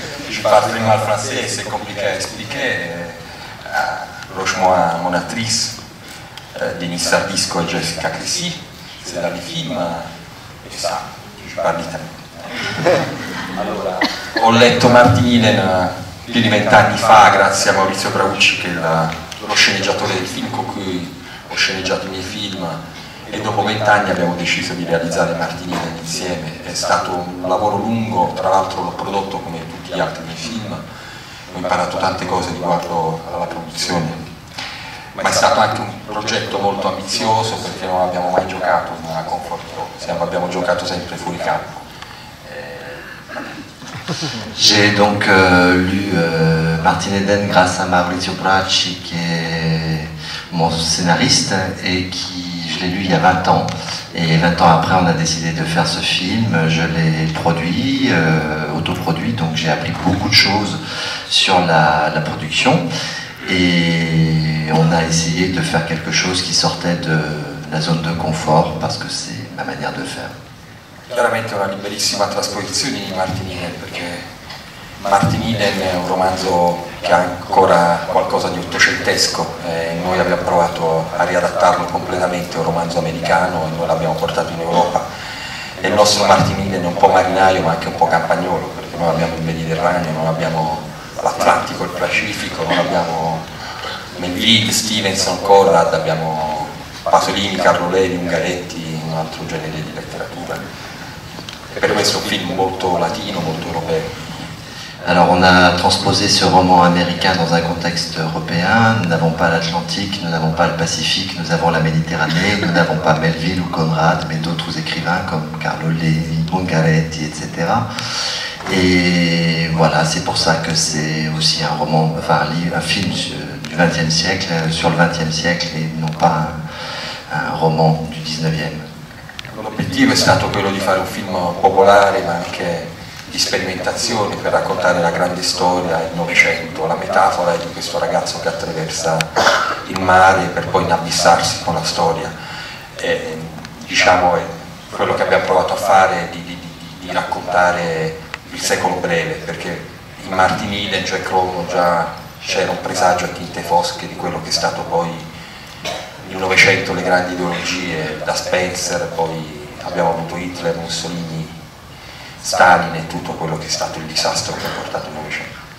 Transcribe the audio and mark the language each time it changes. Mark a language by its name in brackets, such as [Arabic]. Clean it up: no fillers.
[French] Je parle très mal français, c'est compliqué à expliquer. Franchement, mon actrice, Denise Sardisco et Jessica Crécy, c'est dans les films. Ça, je parle italien. [Italian] Allora, ho letto Martin Eden più di 20 anni fa grazie a Maurizio Braucci, che è lo sceneggiatore del film con cui ho sceneggiato i miei film, e dopo 20 anni abbiamo deciso di realizzare Martin Eden insieme. È stato un lavoro lungo, tra l'altro l'ho prodotto come tutti gli altri miei film, ho imparato tante cose riguardo alla produzione. Ma è stato anche un progetto molto ambizioso perché non abbiamo mai giocato in una comfort zone, abbiamo giocato sempre fuori campo. [French] J'ai donc lu Martin Eden grâce à Maurizio Bracci, qui est mon scénariste et qui, je l'ai lu il y a 20 ans. Et 20 ans après, on a décidé de faire ce film. Je l'ai produit, autoproduit, donc j'ai appris beaucoup de choses sur la production. Et on a essayé de faire quelque chose qui sortait de la zone de confort, parce que c'est ma manière de faire. [Italian] Veramente una bellissima trasposizione di Martin Eden, perché Martin Eden è un romanzo che ha ancora qualcosa di ottocentesco e noi abbiamo provato a riadattarlo completamente, è un romanzo americano e noi l'abbiamo portato in Europa. E il nostro Martin Eden è un po' marinaio ma anche un po' campagnolo, perché noi abbiamo il Mediterraneo, non abbiamo l'Atlantico, il Pacifico, non abbiamo Melville, Stevenson, Conrad, abbiamo Pasolini, Carlo Levi, Ungaretti, un altro genere di letteratura. E per questo è un film molto latino, molto europeo. [French] Alors on a transposé ce roman américain dans un contexte européen. Nous n'avons pas l'Atlantique, nous n'avons pas le Pacifique, nous avons la Méditerranée, nous n'avons pas Melville ou Conrad, mais d'autres écrivains comme Carlo Levi, Ungaretti, etc. Et voilà, c'est pour ça que c'est aussi un roman, enfin un film du XXe siècle, sur le XXe siècle, et non pas un roman du XIXe. [Italian] L'obiettivo è stato quello di fare un film popolare ma anche di sperimentazione per raccontare la grande storia, il Novecento. La metafora è di questo ragazzo che attraversa il mare per poi inabissarsi con la storia. E, diciamo, è quello che abbiamo provato a fare, di raccontare il secolo breve, perché in Martin Eden, Jack London, già c'era un presagio a tinte fosche di quello che è stato poi il Novecento, le grandi ideologie, da Spencer, poi abbiamo avuto Hitler, Mussolini, Stalin [French] et tout [Italian] quello che è stato il disastro che ha portato il Novecento.